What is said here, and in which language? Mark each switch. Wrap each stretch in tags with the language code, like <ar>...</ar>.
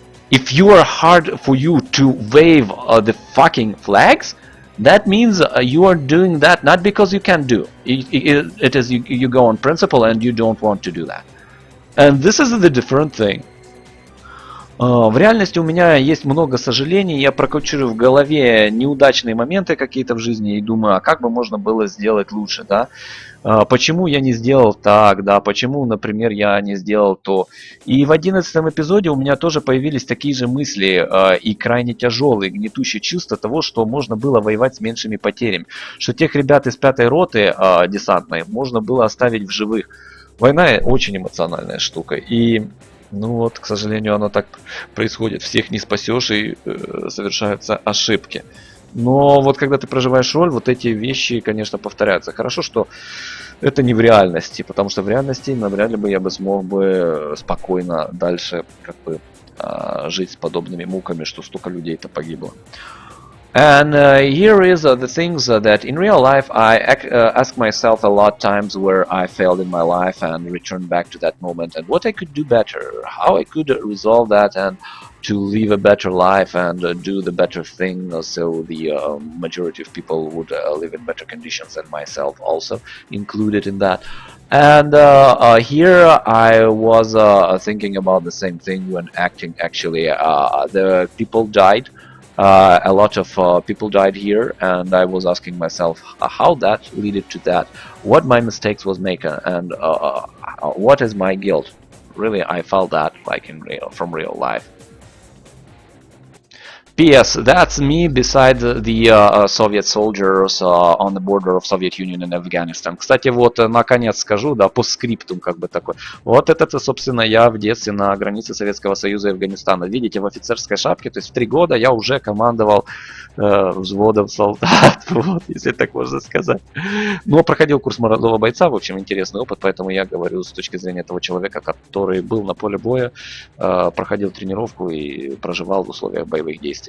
<en>If you are hard for you to wave the fucking flags, that means you are doing that not because you can do. It is you go on principle and you don't want to do that. And this is the different thing.</en> <ru>В реальности у меня есть много сожалений, я прокручиваю в голове неудачные моменты какие-то в жизни и думаю, а как бы можно было сделать лучше, да? Почему я не сделал так, да? Почему, например, я не сделал то? И в 11-м эпизоде у меня тоже появились такие же мысли и крайне тяжелые, гнетущие чувства того, что можно было воевать с меньшими потерями, что тех ребят из 5-й роты десантной можно было оставить в живых. Война очень эмоциональная штука, и ну вот, к сожалению, оно так происходит. Всех не спасешь и совершаются ошибки. Но вот когда ты проживаешь роль, вот эти вещи, конечно, повторяются. Хорошо, что это не в реальности, потому что в реальности навряд ли бы я бы смог бы спокойно дальше как бы жить с подобными муками, что столько людей-то погибло.</ru> <en>And here is the things that in real life I ask myself a lot times where I failed in my life and return back to that moment and what I could do better, how I could resolve that and to live a better life and do the better thing so the majority of people would live in better conditions and myself also included in that. And here I was thinking about the same thing when acting. Actually, the people died. A lot of people died here, and I was asking myself how that led to that, what my mistakes was making, and what is my guilt. Really, I felt that like from real life. P.S. That's me beside the Soviet soldiers on the border of Soviet Union and Afghanistan.</en> <ru>Кстати, вот наконец скажу, да, по скриптум как бы такой. Вот это, собственно, я в детстве на границе Советского Союза и Афганистана. Видите, в офицерской шапке, то есть в 3 года я уже командовал взводом солдат, вот, если так можно сказать. Но проходил курс молодого бойца, в общем, интересный опыт, поэтому я говорю с точки зрения того человека, который был на поле боя, проходил тренировку и проживал в условиях боевых действий.</ru>